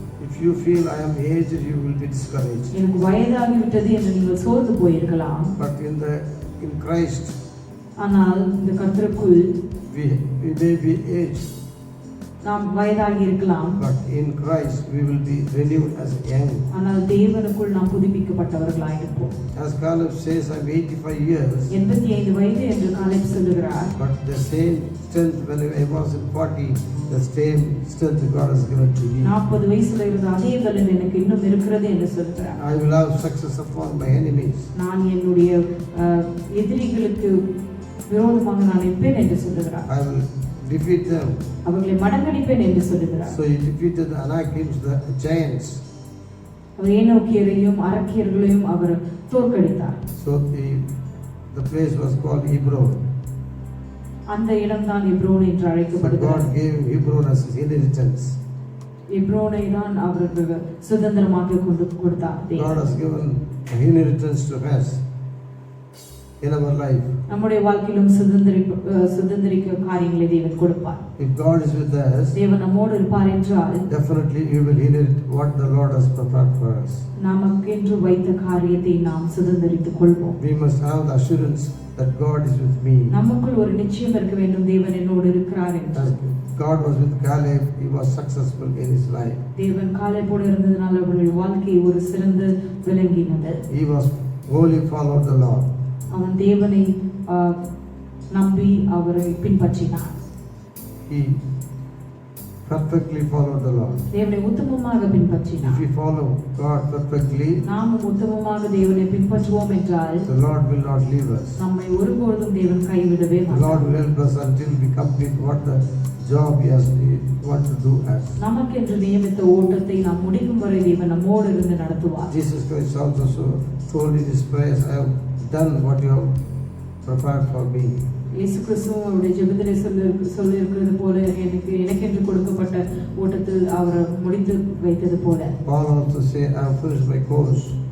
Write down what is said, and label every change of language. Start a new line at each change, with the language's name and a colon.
English: If you feel I am aged, you will be discouraged.
Tamil: எனக்கு வயதாகி விட்டது என்று நீங்கள் சோர்ந்து போயிருக்கலாம்.
English: But in Christ,
Tamil: ஆனால் இந்த கர்த்தருக்குள்
English: we may be aged.
Tamil: நாம் வயதாகி இருக்கலாம்.
English: But in Christ we will be renewed as young.
Tamil: ஆனால் தேவனுக்குள் நாம் புதுப்பிக்கப்பட்டவர்களாய் இருப்போம்.
English: As Caleb says, I am 85 years.
Tamil: 85 வயது என்று காலேப் சொல்லுகிறார்.
English: But the same strength when I was in 40, the same strength God has given to me.
Tamil: 40 வயசுல இருந்த அதே பலன் எனக்கு இன்னும் இருக்கிறது என்று சொல்கிறார்.
English: I will have success upon my enemies.
Tamil: நான் என்னுடைய எதிரிகளுக்கு விரோதமாக நான் நிற்பேன் என்று சொல்லுகிறார்.
English: I will defeat them.
Tamil: அவர்களை மடங்கடிப்பேன் என்று சொல்லுகிறார்.
English: So he defeated the Anakims, the giants.
Tamil: அவர் ஏனோக்கியரையும் அரக்கியர்களையும் அவர் தோற்கடித்தார்.
English: So the place was called Hebron.
Tamil: அந்த இடம்தான் எப்ரோன் என்று
English: So
Tamil: அழைக்கப்படுகிறது.
English: God gave Hebron as his inheritance.
Tamil: எப்ரோனை தான் அவருக்கு சுதந்திரமாக கொடுத்தார்.
English: God has given an inheritance to us in our life.
Tamil: நம்முடைய வாழ்க்கையிலும் சுதந்திரிக்க காரியங்களை தேவன் கொடுப்பார்.
English: If God is with us,
Tamil: தேவன் நம்மோடு இருப்பார் என்றால்
English: definitely we will inherit what the Lord has prepared for us.
Tamil: நமக்கென்று வைத்த காரியத்தை நாம் சுதந்திரித்துக் கொள்வோம்.
English: We must have the assurance that God is with me.
Tamil: நமக்குள் ஒரு நிச்சயம் இருக்க வேண்டும், தேவன் என்னோடு இருக்கிறார் என்று.
English: As God was with Caleb, he was successful in his life.
Tamil: தேவன் காலேபோடு இருந்ததனால் அவருடைய வாழ்க்கை ஒரு சிறந்து விளங்கினது.
English: He was wholly followed the Lord.
Tamil: அவன் தேவனை நம்பி அவரை பின்பற்றினான்.
English: He perfectly followed the Lord.
Tamil: தேவனை உத்தமமாக பின்பற்றினான்.
English: If we follow God perfectly,
Tamil: நாமும் உத்தமமாக தேவனை பின்பற்றுவோம் என்றால்
English: the Lord will not leave us.
Tamil: நம்மை ஒருபோதும் தேவன் கைவிடவே
English: The
Tamil: மாட்டார்.
English: Lord will help us until we complete what the job He has want to do us.
Tamil: நமக்கென்று நியமித்த ஓட்டத்தை நாம் முடிக்கும் வரை தேவன் நம்மோடு இருந்து நடத்துவார்.
English: Jesus Christ also told in His prayers, I have done what you have prepared for me.
Tamil: இயேசு கிறிஸ்துவும் அவருடைய ஜெபத்திலே சொல்லி இருக்கிறது போல எனக்கென்று கொடுக்கப்பட்ட ஓட்டத்தில் அவர் முடித்து வைத்தது போல.
English: Paul also say, I have finished my course,